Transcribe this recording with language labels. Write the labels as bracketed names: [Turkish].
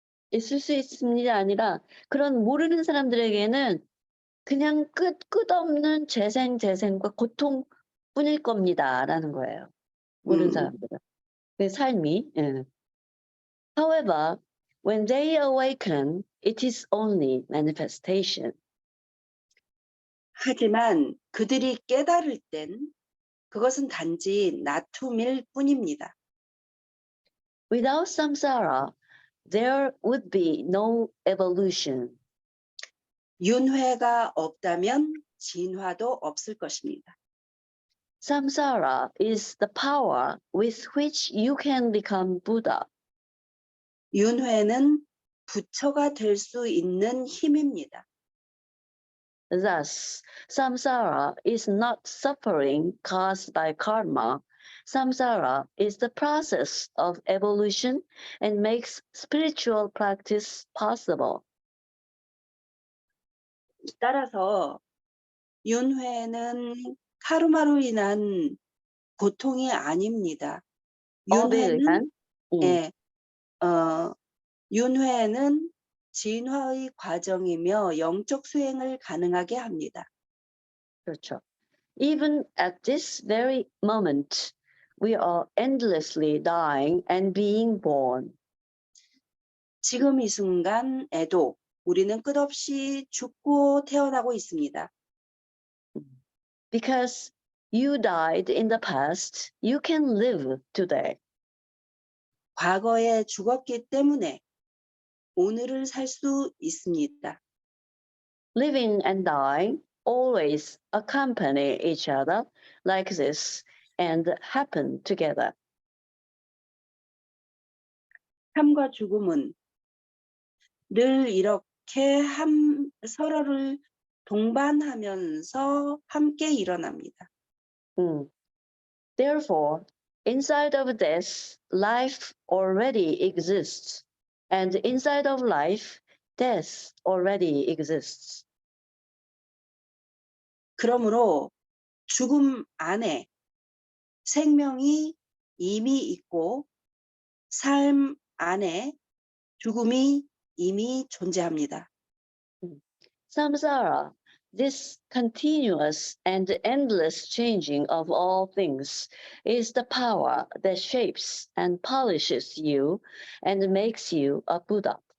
[Korean] 있을 수 있습니다 아니라 그런 모르는 사람들에게는 그냥 끝없는 재생과 고통뿐일 겁니다라는 거예요. 모르는 사람들은. 그 삶이. 예. [English] However, when they awaken, it is only manifestation. [Korean] 하지만 그들이 깨달을 땐 그것은 단지 나툼일 뿐입니다. [English] Without samsara, there would be no evolution. [Korean] 윤회가 없다면 진화도 없을 것입니다. [English] Samsara is the power with which you can become Buddha. 윤회는 부처가 될 수 있는 힘입니다. Thus, samsara is not suffering caused by karma. Samsara is the process of evolution and makes spiritual practice possible. [Korean] 따라서 윤회는 카르마로 인한 고통이 아닙니다. 윤회는 윤회는 진화의 과정이며 영적 수행을 가능하게 합니다. 그렇죠. [English] Even at this very moment, we are endlessly dying and being born. [Korean] 지금 이 순간에도 우리는 끝없이 죽고 태어나고 있습니다. [English] Because you died in the past, you can live today. [Korean] 과거에 죽었기 때문에 오늘을 살 수 있습니다. [English] Living and dying always accompany each other like this and happen together. [Korean] 삶과 죽음은 늘 이렇게 서로를 동반하면서 함께 일어납니다. [English] Therefore, inside of death, life already exists, and inside of life, death already exists. [Korean] 그러므로 죽음 안에 생명이 이미 있고 삶 안에 죽음이 이미 존재합니다. [English] Samsara, this continuous and endless changing of all things, is the power that shapes and polishes you and makes you a Buddha.